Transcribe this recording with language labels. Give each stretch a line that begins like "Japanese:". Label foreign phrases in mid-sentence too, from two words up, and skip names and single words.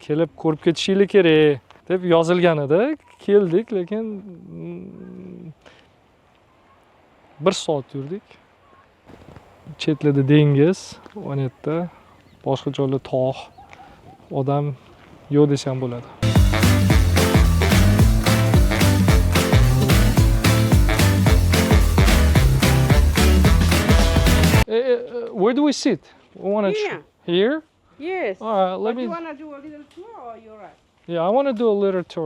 Uzbek: Kelib ko'rib ketishinglar kerak deb yozilgan edi. Keldik, lekin 1 soat yurdik. Chetlada dengiz, ona yerda boshqa joylar tog', odam yo'q desam bo'ladi.
English: Where do we sit? We want to Here. Here? Yes. All right, let But me. you want to do a little tour or you're right? Yeah, I want to do a little tour.